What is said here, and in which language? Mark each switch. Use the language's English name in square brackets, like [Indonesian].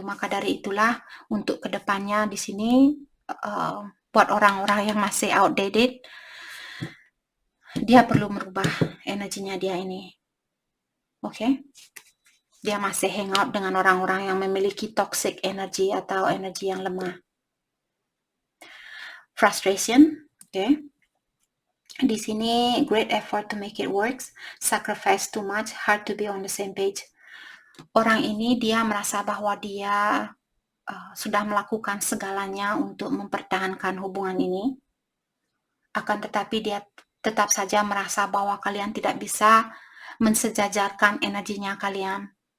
[Indonesian] Maka dari itulah untuk kedepannya di sini buat orang-orang yang masih outdated, dia perlu merubah energinya dia ini. Dia masih hangout dengan orang-orang yang memiliki toxic energy atau energi yang lemah. [English] Frustration, [Indonesian] di sini [English] great effort to make it works, sacrifice too much, hard to be on the same page. [Indonesian] Orang ini dia merasa bahwa dia sudah melakukan segalanya untuk mempertahankan hubungan ini, akan tetapi dia tetap saja merasa bahwa kalian tidak bisa mensejajarkan energinya kalian.